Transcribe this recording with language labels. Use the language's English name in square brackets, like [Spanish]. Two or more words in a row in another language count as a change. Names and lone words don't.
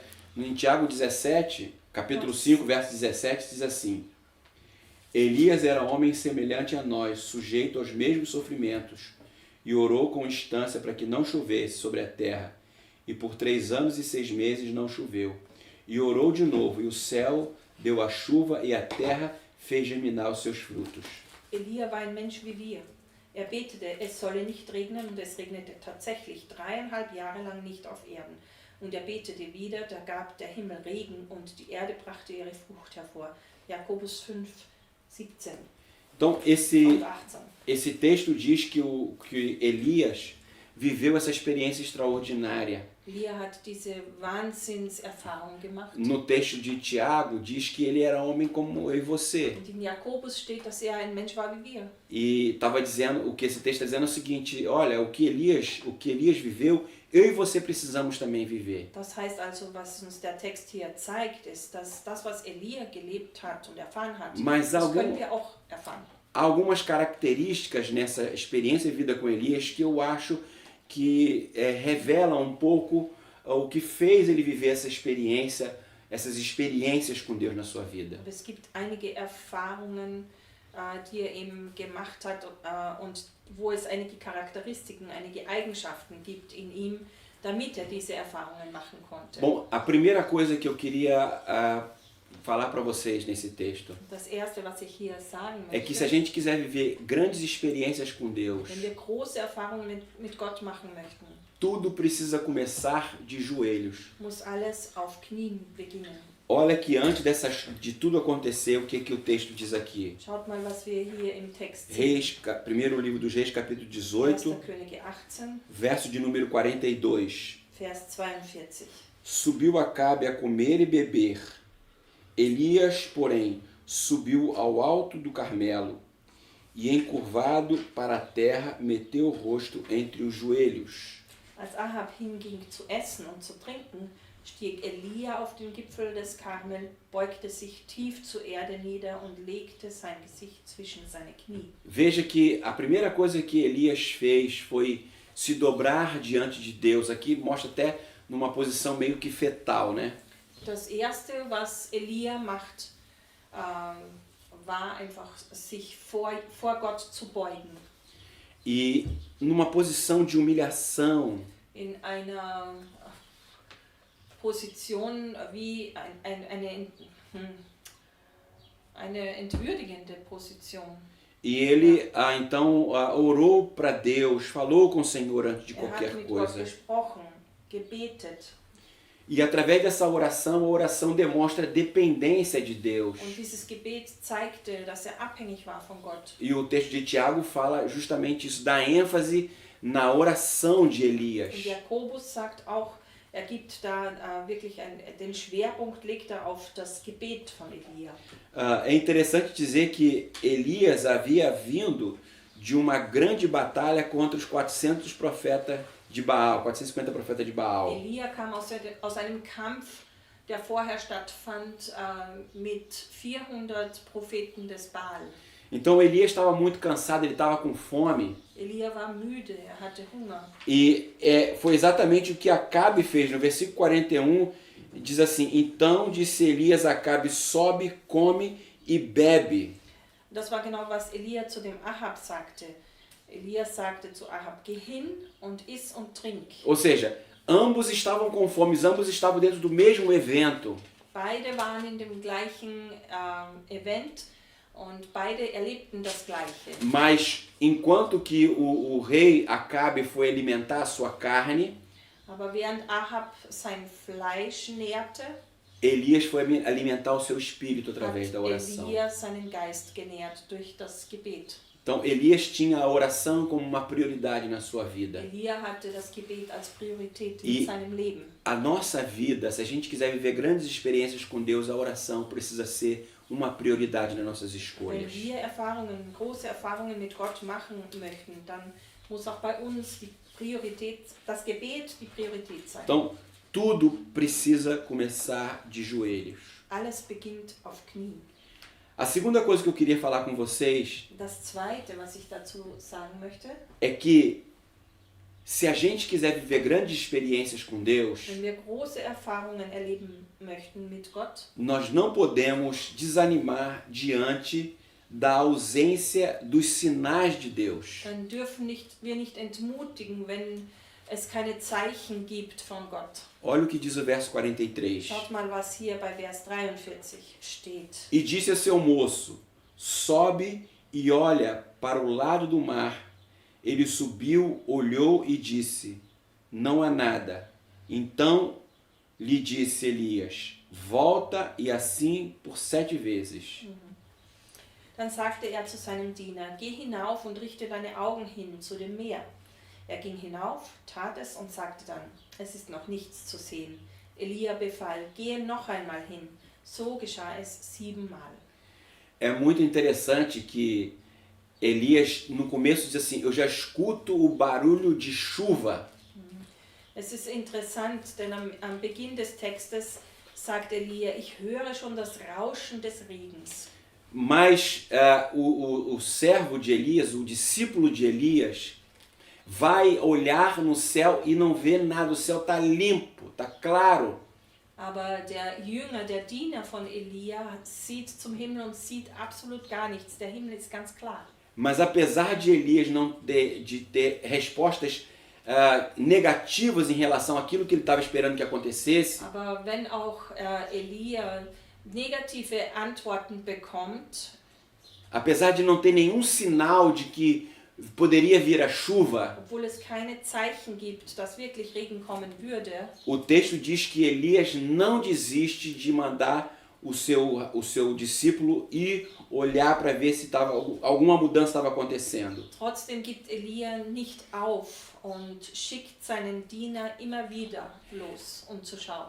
[Portuguese] Em Tiago 17, capítulo 5, verso 17, diz assim: Elias era homem semelhante a nós, sujeito aos mesmos sofrimentos, e orou com instância para que não chovesse sobre a terra. E por 3 anos e 6 meses não choveu. E orou de novo, e o céu deu a chuva, e a terra fez germinar os seus frutos. [German] Elia war ein Mensch wie wir. Betete, es solle nicht regnen, und es regnete tatsächlich 3,5 Jahre lang nicht auf Erden. Und betete wieder, da gab der Himmel Regen, und die Erde brachte ihre Frucht hervor. Jakobus 5, 17 [Portuguese] Então, [German] und 18. [Portuguese] esse texto diz que Elias viveu essa experiência extraordinária. [German] Elia hat diese Wahnsinnserfahrung gemacht. [Portuguese] No texto de Tiago, diz que ele era homem como eu e você. [German] Und in Jakobus steht, dass ein Mensch war wie wir. [Portuguese] E estava dizendo, o que esse texto está dizendo é o seguinte: olha, o que Elias viveu, eu e você precisamos também viver. [German] Das heißt also, was uns der Text hier zeigt, ist, dass das, was Elia gelebt hat und erfahren hat, [Portuguese] Mas [German] das können wir auch erfahren. [Portuguese] Há algumas características nessa experiência de vida com Elias que eu acho que revelam um pouco o que fez ele viver essas experiências com Deus na sua vida. [German] Und es gibt einige Erfahrungen, die eben gemacht hat und wo es einige Charakteristiken, einige Eigenschaften gibt in ihm, damit diese Erfahrungen machen konnte. [Portuguese] Bom, a primeira coisa que eu queria falar para vocês nesse texto [German] Das erste, was ich hier sagen [Portuguese] é que se a [German] möchte, [Portuguese] gente quiser viver grandes experiências com Deus, [German] wenn wir große Erfahrungen mit Gott machen möchten, [Portuguese] tudo precisa começar de joelhos. [German] muss alles auf Knien beginnen. [Portuguese] Olha que antes de tudo acontecer, o que o texto diz aqui? [German] Schaut mal, was wir hier im Text sehen. [Portuguese] Reis, primeiro livro dos Reis, capítulo 18, [German] 1. Könige 18, [Portuguese] verso de número 42. [German] Vers 42. [Portuguese] Subiu Acabe a comer e beber. Elias, porém, subiu ao alto do Carmelo e, encurvado para a terra, meteu o rosto entre os joelhos. [German] Als Ahab hinging zu essen und zu trinken, stieg Elia auf den Gipfel des Karmel, beugte sich tief zur Erde nieder und legte sein Gesicht zwischen seine Knie. [Portuguese] Veja que a primeira coisa que Elias fez foi se dobrar diante de Deus. Aqui mostra até numa posição meio que fetal, né? [German] Das Erste, was Elia macht, war einfach, sich vor Gott zu beugen. [Portuguese] E numa posição de humilhação, [German] In einer Position wie eine entwürdigende Position. [Portuguese] e ele então orou para Deus, falou com o Senhor antes de [German] Er hat [Portuguese] qualquer [German] mit Gott [Portuguese] coisa. [German] gesprochen, gebetet. [Portuguese] E através dessa oração, a oração demonstra dependência de Deus. [German] Und dieses Gebet zeigte, dass er abhängig war von Gott. [Portuguese] E o texto de Tiago fala justamente isso, dá ênfase na oração de Elias. [German] Und Jakobus sagt auch, er gibt da wirklich den Schwerpunkt, legt er auf das Gebet von Elia. [Portuguese] É interessante dizer que Elias havia vindo de uma grande batalha contra os 400 profetas de Baal, 450 profetas de Baal. [German] Elia kam aus einem Kampf, der vorher stattfand, mit 400 Propheten des Baal. [Portuguese] Então Elias estava muito cansado, ele estava com fome. [German] Elia war müde, er hatte Hunger. [Portuguese] E foi exatamente o que Acabe fez. No versículo 41 diz assim: Então disse Elias a Acabe, sobe, come e bebe. [German] Das war genau, was Elia zu dem Ahab sagte. Elia sagte zu Ahab, geh hin und iss und trink. [Portuguese] Ou seja, ambos estavam com fome, ambos estavam dentro do mesmo evento. [German] Beide waren in dem gleichen Event und beide erlebten das Gleiche. [Portuguese] Mas enquanto que o rei Acabe foi alimentar a sua carne, [German] Aber während Ahab sein Fleisch nährte, [Portuguese] Elias foi alimentar o seu espírito através [German] hat [Portuguese] da oração. [German] Elia seinen Geist genährt durch das Gebet. [Portuguese] Então Elias tinha a oração como uma prioridade na sua vida. [German] Elia hatte das Gebet als Priorität [Portuguese] E [German] in seinem Leben. [Portuguese] a nossa vida, se a gente quiser viver grandes experiências com Deus, a oração precisa ser uma prioridade nas nossas [German] Wenn [Portuguese] escolhas. [German] wir große Erfahrungen mit Gott machen möchten, dann muss auch bei uns das Gebet die Priorität sein. [Portuguese] Então, tudo precisa começar de joelhos. [German] Alles beginnt auf Knien. [Portuguese] A segunda coisa que eu queria falar com vocês [German] Das Zweite, was ich dazu sagen möchte, [Portuguese] é que se a gente quiser viver grandes experiências com Deus, [German] wenn wir große Erfahrungen erleben möchten mit Gott, [Portuguese] nós não podemos desanimar diante da ausência dos sinais de Deus. [German] dann dürfen wir nicht entmutigen, wenn es keine Zeichen gibt von Gott. [Portuguese] Olha o que diz o verso 43. [German] Schaut mal, was hier bei Vers 43 steht. [Portuguese] E disse a seu moço, sobe e olha para o lado do mar. Ele subiu, olhou e disse, não há nada. Então lhe disse Elias, volta e assim por 7 vezes. [German] Dann sagte er zu seinem Diener, geh hinauf und richte deine Augen hin zu dem Meer. Er ging hinauf, tat es und sagte dann, es ist noch nichts zu sehen. Elia befahl, gehe noch einmal hin. So geschah es 7-mal. [Portuguese] É muito interessante que Elias, no começo, diz assim, eu já escuto o barulho de chuva. [German] Es ist interessant, denn am Beginn des Textes sagt Elia, ich höre schon das Rauschen des Regens. [Portuguese] Mas o servo de Elias, o discípulo de Elias, vai olhar no céu e não vê nada. O céu está limpo, está claro. [German] Aber der Jünger, der Diener von Elia, sieht zum Himmel und sieht absolut gar nichts. Der Himmel ist ganz klar. [Portuguese] Mas apesar de Elias não de ter respostas negativas em relação àquilo que ele estava esperando que acontecesse, [German] Aber wenn auch Elia negative Antworten bekommt, [Portuguese] apesar de não ter nenhum sinal de que poderia vir a chuva, [German] obwohl es keine Zeichen gibt, dass wirklich Regen kommen würde, [Portuguese] o texto diz que Elias não desiste de mandar o seu discípulo ir olhar para ver se alguma mudança estava acontecendo. [German] trotzdem gibt Elia nicht auf und schickt seinen Diener immer wieder los, um zu schauen.